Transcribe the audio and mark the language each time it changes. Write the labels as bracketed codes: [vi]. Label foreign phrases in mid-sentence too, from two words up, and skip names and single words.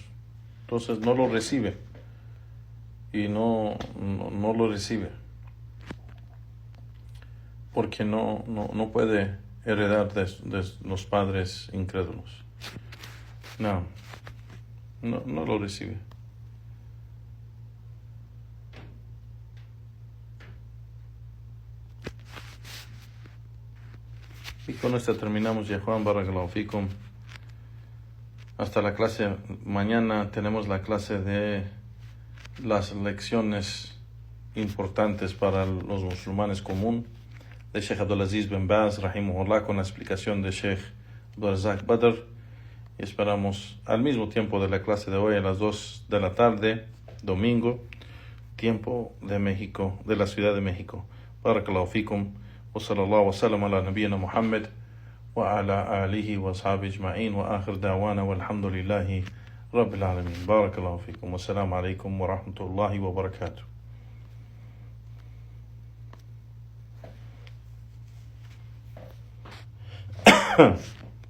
[es] Entonces no lo recibe, y no lo recibe, porque no puede heredar de los padres incrédulos. No lo recibe. Y con esto terminamos, ya Juan, [ar] بارك الله فيكم. [es] Hasta la clase mañana. Tenemos la clase de las lecciones importantes para los musulmanes común de Sheikh Abdulaziz bin Baz rahimahullah, con la explicación de Sheikh Abdulrazak Badr, y esperamos al mismo tiempo de la clase de hoy, a las 2 de la tarde, domingo, tiempo de México, de la Ciudad de México. [ar] بارك الله فيكم، وصلى الله وسلم على نبينا محمد وعلى آله وأصحابه أجمعين، وآخر دعوانا والحمد لله رب العالمين. بارك الله فيكم، والسلام عليكم ورحمة الله وبركاته.